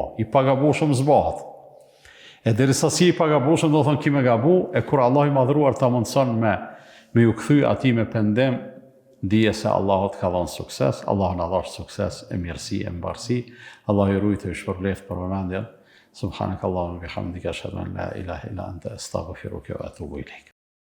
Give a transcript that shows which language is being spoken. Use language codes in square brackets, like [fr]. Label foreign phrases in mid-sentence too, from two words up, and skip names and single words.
[sq] I pagabushëm s'bahet. E derisa si i pagabushëm, do thonë ki me gabu, e kur Allahu i madhëruar ta mundëson me ju kthy ati me pendim, dije se Allahu të ka dhënë sukses, Allahu na dhash sukses e mirësi e mbarësi, Allahu i rujtë e shpërbleft për vëmendjen. [ar] سبحانك اللهم بحمدك أشهد أن لا إله إلا أنت أستغفرك وأتوب إليك.